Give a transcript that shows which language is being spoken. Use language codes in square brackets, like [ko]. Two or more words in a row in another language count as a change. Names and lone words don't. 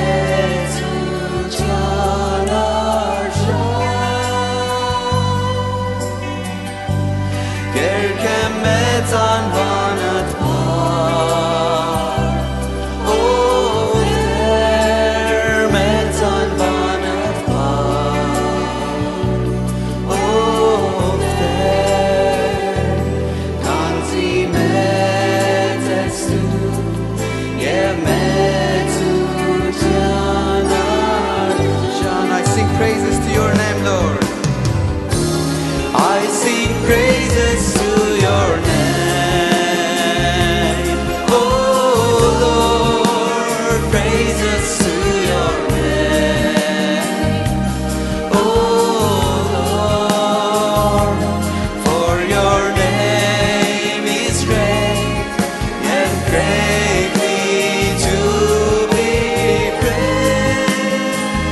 [hy] մեծության արժան Կերկեմ մեծ անվանդ բար, ով Տեր, մեծ անվանդ բար, ով Տեր, քանզի մեծ ես դու և մեծության արժան [en] I sing praises to your name, Lord. I sing praises to your name, oh Lord, praises to your name, oh Lord, for your name is great and greatly to be praised.